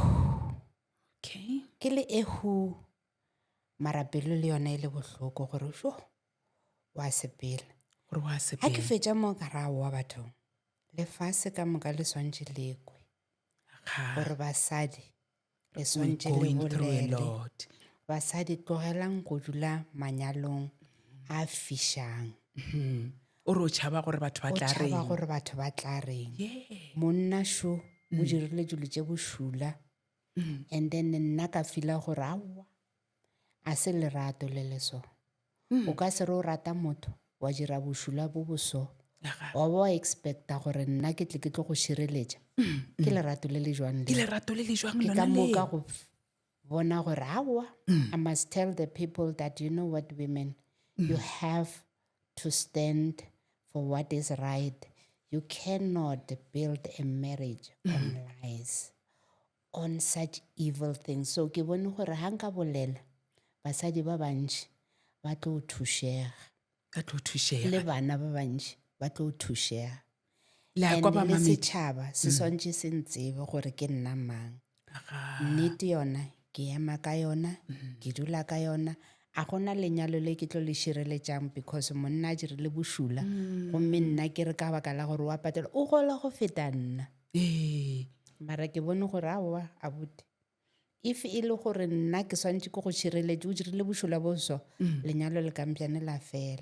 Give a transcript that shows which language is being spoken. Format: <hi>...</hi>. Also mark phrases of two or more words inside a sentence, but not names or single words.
<en>okay</en> <nso>ke le mara pelo le yona e le bohloko gore wa sepela. gore wa Ha ke sepela fetša mo ka ra wa batho lefase ka moka le swantše lekwe gore basadi le swantše le</nso> <en>going through a</en> <nso>bolele</nso> <en>lot</en> <nso>basadi tlogelang go dula manyalong a fišang o re o tšhaba gore batho ba o tla tšhaba reng gore batho ba tla reng</nso> <en>yeah</en> <nso>monna šo o dirile dilo tše bošula and then nna ka fila gore aowa a se lerato le leso o ka se re o rata motho wa dira bošula bo boso wa bo expecta gore nna ke tle ke tlo go šireletša ke lerato le le jwang ke le lerato le le jwang ke lona ka moka leo go bona gore aowa</nso> <en>I must tell the people that you know what women you have to stand for what is right. You cannot build a marriage on lies, on such evil things.</en> <nso>So ke bone gore ha nka bolela basadi ba bantši ba tlo thušega ka tlo thušega le bana ba bantši ba tlo thušega le a</nso> <en>and</en> <nso>kwa ba le mamedi setšhaba se swantše se ntsebe gore ke nna mang nnete yona ke ema ka yona ke dula ka yona a gona lenyalo le ke tlo le šireletšang because monna a dirile bošula gomme nna ke re ka baka la gore wa patela o gola go feta nna mara ke bone gore aowa abuti if e le gore nna ke swantše ke go šireletše o dirile bošula boso lenyalo le kampjane la fela</nso>